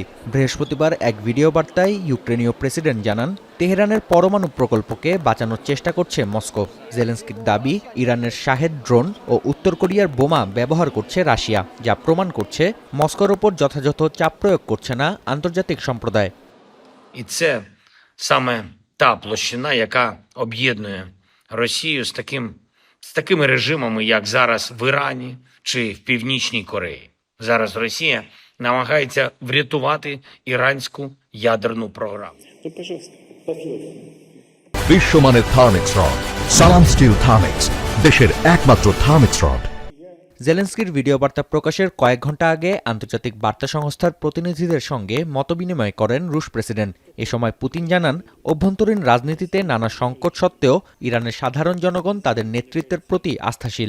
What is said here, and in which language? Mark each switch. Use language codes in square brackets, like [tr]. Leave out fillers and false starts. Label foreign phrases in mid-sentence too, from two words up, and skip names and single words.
[bn] বৃহস্পতিবার এক ভিডিও বার্তায় ইউক্রেনীয় প্রেসিডেন্ট জানান, তেহরানের পরমাণু প্রকল্পকে বাঁচানোর চেষ্টা করছে মস্কো। জেলেনস্কির দাবি, ইরানের শাহেদ ড্রোন ও উত্তর কোরিয়ার বোমা ব্যবহার করছে রাশিয়া, যা প্রমাণ করছে মস্কোর ওপর যথাযথ চাপ প্রয়োগ করছে না আন্তর্জাতিক সম্প্রদায়। [uk] І це саме та площина, яка об'єднує Росію з такими режимами, як зараз в Ірані чи в Північній Кореї. Зараз Росія намагається врятувати іранську ядерну програму. [bn] বিশ্বমানের থার্মিক্স রড, সালাম স্টিল থার্মিক্স, দেশের একমাত্র থার্মিক্স রড। জেলেনস্কির ভিডিও বার্তা প্রকাশের কয়েক ঘন্টা আগে আন্তর্জাতিক বার্তা সংস্থার প্রতিনিধিদের সঙ্গে মতবিনিময় করেন রুশ প্রেসিডেন্ট। এ সময় পুতিন জানান, অভ্যন্তরীণ রাজনীতিতে নানা সংকট সত্ত্বেও ইরানের সাধারণ জনগণ তাদের নেতৃত্বের প্রতি আস্থাশীল।